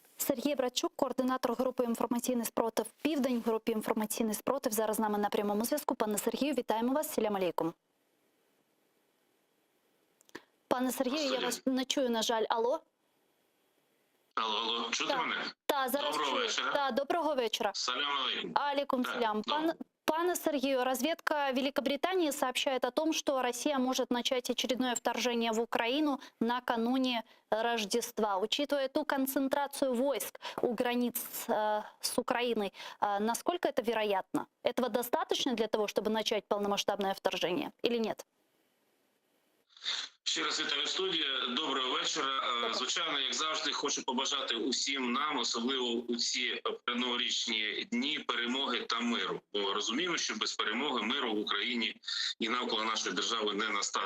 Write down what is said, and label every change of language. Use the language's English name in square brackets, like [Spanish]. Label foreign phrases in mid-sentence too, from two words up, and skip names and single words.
[Ukrainian] Сергій Братчук, координатор групи «Інформаційний спротив Південь», в групі «Інформаційний спротив» зараз з нами на прямому зв'язку. Пане Сергію, вітаємо вас. [Arabic] سلام عليكم. [Ukrainian] Пане Сергію, я вас не чую, на жаль. Алло? Алло, чути мене? Так, зараз Доброго чую. вечора. Так, доброго вечора. [Arabic] سلام عليكم. عليكم سلام. [Russian] Пане Сергею, разведка Великобритании сообщает о том, что Россия может начать очередное вторжение в Украину накануне Рождества. Учитывая ту концентрацию войск у границ с Украиной, насколько это вероятно? Этого достаточно для того, чтобы начать полномасштабное вторжение или нет? [Ukrainian] Ще раз вітаю студія. Доброго вечора. Звичайно, як завжди, хочу побажати усім нам, особливо у ці передноворічні дні, перемоги та миру. Бо розуміємо, що без перемоги миру в Україні і навколо нашої держави не настане.